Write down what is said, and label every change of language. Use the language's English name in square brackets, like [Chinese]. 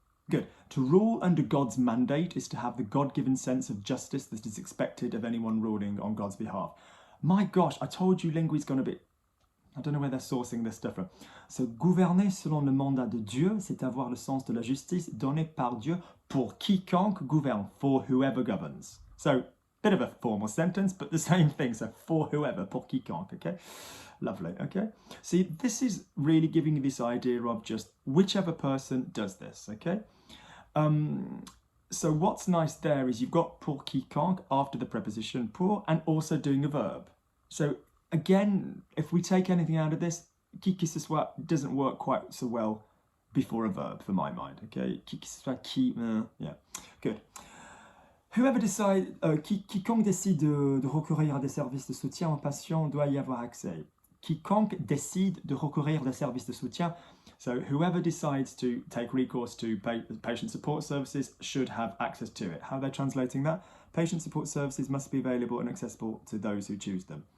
[English] Good. To rule under God's mandate is to have the God-given sense of justice that is expected of anyone ruling on God's behalf. My gosh, I told you Lingui's gone a bit... I don't know where they're sourcing this stuff from. [French] So, gouverner selon le mandat de Dieu, c'est avoir le sens de la justice donné par Dieu pour quiconque gouverne, [English] for whoever governs. So, bit of a formal sentence, but the same thing. So, for whoever, [French] pour quiconque, [English] okay? Lovely, okay? See, this is really giving you this idea of just whichever person does this, okay? So what's nice there is you've got [French] pour quiconque [English] after the preposition pour and also doing a verb. So again, if we take anything out of this, [French] qui que ce soit [English] doesn't work quite so well before a verb for my mind, okay? [French] Qui que ce soit, qui, yeah, good. [English] Whoever decides, [French] quiconque décide de recourir à des services de soutien aux patients doit y avoir accès. Quiconque décide de recourir à des services de soutien. [English] So whoever decides to take recourse to patient support services should have access to it. How are they translating that? Patient support services must be available and accessible to those who choose them.